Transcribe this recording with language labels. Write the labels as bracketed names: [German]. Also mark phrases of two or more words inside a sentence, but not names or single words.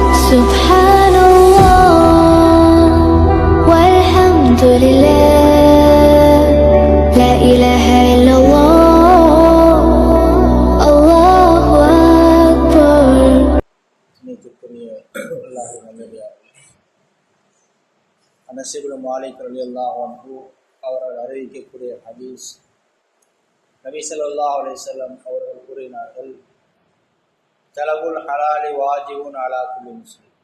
[Arabic] سبحان الله والحمد لله لا إله إلا الله الله أكبر. [Tamil] அனஸ் இப்னு மாலிக் [Arabic] رضي الله عنه [Tamil] அவர்கள் அறிவிக்கக்கூடிய ஹதீஸ், நபி [Arabic] صلى الله عليه وسلم [Tamil] அவர்கள் கூறினார்கள், [Arabic] طلب الحلال واجب على كل مسلم.